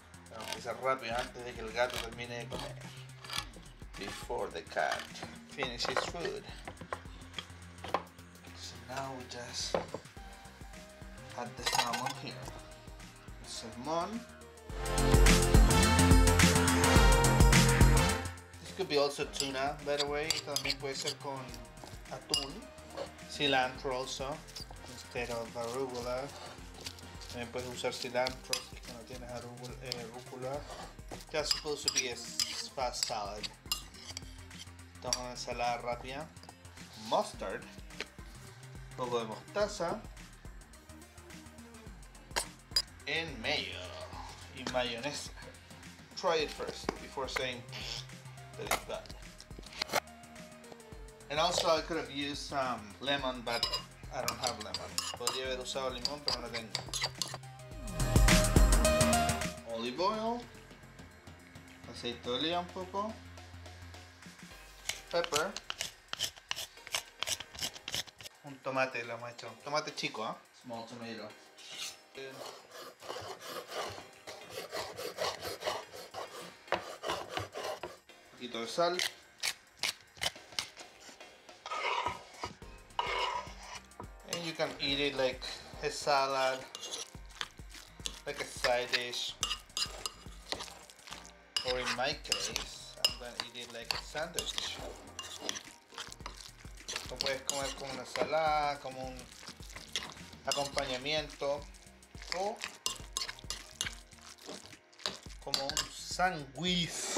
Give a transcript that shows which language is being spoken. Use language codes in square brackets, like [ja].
[es] Tengo que ser rápido antes de que el gato termine de comer. [en] Before the cat finishes food. So now we just add the salmon here. The salmon. This could be also tuna, by the way. [es] También puede ser con atún. [en] Cilantro also, instead of arugula. [es] También puedes usar cilantro si es que no tienes rúcula. [en] That's supposed to be a fast salad. [es] Entonces una ensalada rápida. [en] Mustard. [es] Un poco de mostaza. [en] And mayo. [es] Y mayonesa. [en] Try it first before saying that it's bad. And also I could have used some lemon, but I don't have lemon. [es] Podría haber usado limón, pero no tengo. [en] Olive oil. [es] Aceite de oliva un poco. [en] Pepper. [es] Un tomate lo hemos hecho. Un tomate chico, ¿eh? [en] Small tomato. [es] Un poquito de sal. [en] And you can eat it like a salad, like a side dish. Or in my case, I'm gonna eat it like a sandwich. [es] Lo puedes comer como una ensalada, como un acompañamiento o como un sándwich.